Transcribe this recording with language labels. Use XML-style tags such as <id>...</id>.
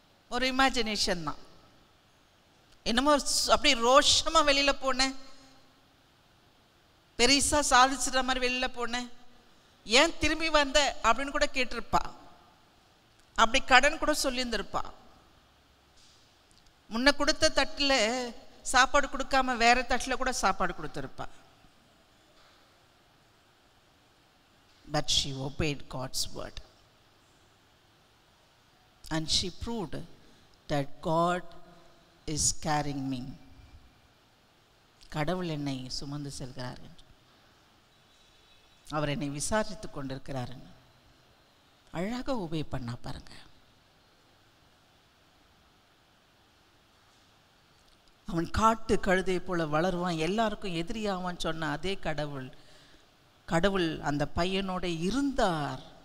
<ta>ஒரு இமேஜினேஷன் தான். என்னமோ அப்படி ரோஷமா வெளியில போனேன், பெருசா சாதிச்சுற மாதிரி வெளியில போனேன், ஏன் திரும்பி வந்த அப்படின்னு கூட கேட்டிருப்பா. அப்படி கடன் கூட சொல்லியிருந்திருப்பா. முன்ன கொடுத்த தட்டில் சாப்பாடு கொடுக்காம வேற தட்டில் கூட சாப்பாடு கொடுத்துருப்பா.</ta> <en>But she obeyed God's word. And she proved that God is carrying me.</en> <ta>கடவுள் என்னை சுமந்து செல்கிறார் என்று, அவர் என்னை விசாரித்து கொண்டிருக்கிறார். அழகாக உபே பண்ணா பாருங்க. அவன் காட்டு கழுதை போல வளருவான், எல்லாருக்கும் எதிரியாவான் சொன்ன அதே கடவுள், கடவுள் அந்த பையனோட இருந்தார்.</ta>